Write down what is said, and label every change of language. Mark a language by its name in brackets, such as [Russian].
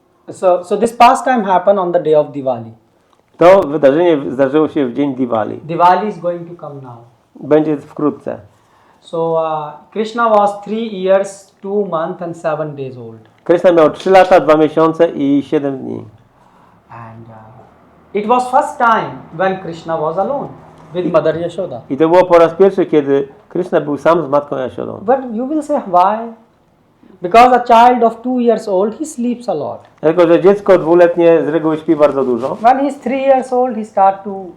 [English] So this pastime happened on the day of Diwali. [Polish] To wydarzenie zdarzyło się w dzień Diwali. [English] Diwali is going to come now. [Polish] Będzie wkrótce. [English] So Krishna was 3 years, 2 months and 7 days old. [Polish] Kryszna miał 3 lata, 2 miesiące i 7 dni. [English] And it was first time when Krishna was alone with Mother Yashoda. [Polish] I to było po raz pierwszy, kiedy Kryszna był sam z matką Jashodą. [English] But you will say why? Because a child of 2 years old, he sleeps a lot. [Polish] Dlatego, że dziecko dwuletnie z reguły śpi bardzo dużo. [English] When he is 3 years old, he start to